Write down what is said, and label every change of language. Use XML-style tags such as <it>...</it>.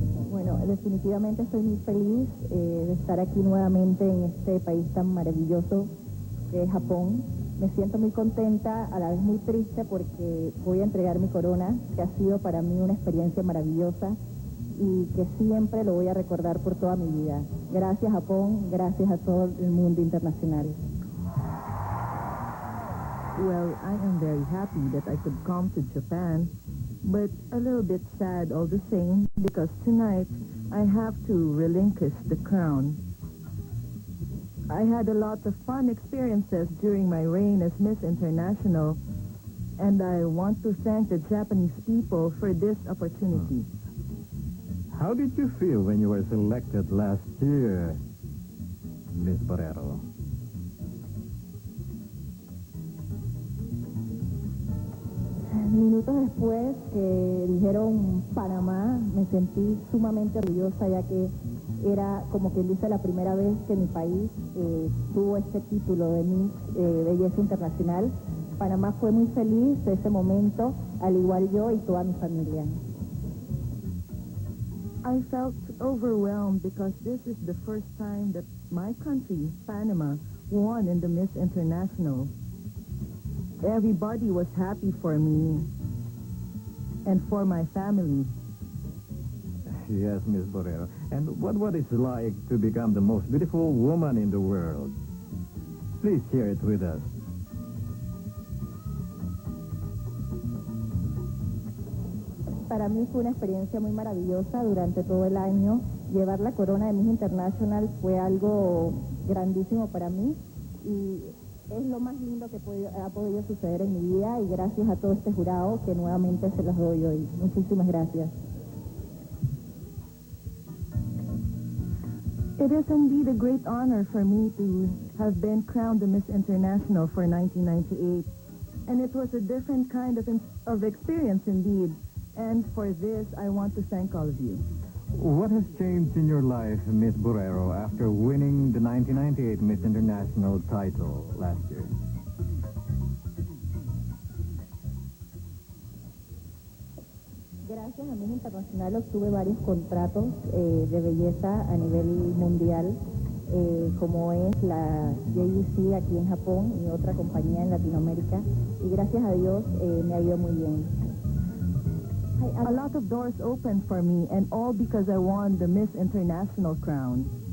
<es>Bueno, definitivamente estoy muy feliz de estar aquí nuevamente en este país tan maravilloso que es Japón. Me siento muy contenta, a la vez muy triste porque voy a entregar mi corona, que ha sido para mí una experiencia maravillosa y que siempre lo voy a recordar por toda mi vida. Gracias Japón, gracias a todo el mundo internacional.</es> <en>Well, I am very happy that I could come to Japan, but a little bit sad all the same because tonight I have to relinquish the crown. I had a lot of fun experiences during my reign as Miss International, and I want to thank the Japanese people for this opportunity. How did you feel when you were selected last year, Miss Borrero?</en> <es>Minutos después que dijeron Panamá, me sentí sumamente orgullosa, ya que era, como quien dice, la primera vez que mi país tuvo este título de Miss Belleza Internacional. Panamá fue muy feliz de ese momento, al igual yo y toda mi familia.</es> <en>I felt overwhelmed because this is the first time that my country, Panama, won in the Miss International. Everybody was happy for me and for my family. Yes, Miss Borrero. And what it's like to become the most beautiful woman in the world? Please share it with us.</en> <es>Para mí fue una experiencia muy maravillosa durante todo el año. Llevar la corona de Miss International fue algo grandísimo para mí y es lo más lindo que ha podido suceder en mi vida, y gracias a todo este jurado que nuevamente se los doy hoy. Muchísimas gracias.</es> <en>It is indeed a great honor for me to have been crowned the Miss International for 1998. And it was a different kind of experience indeed. And for this, I want to thank all of you. What has changed in your life, Miss Borrero, after winning the 1998 Miss International title last year?</en> <es>Gracias a Miss Internacional obtuve varios contratos de belleza a nivel mundial, como es la JVC aquí en Japón y otra compañía en Latinoamérica, y gracias a Dios me ha ido muy bien.</es> <en>A lot of doors opened for me, and all because I won the Miss International crown.</en>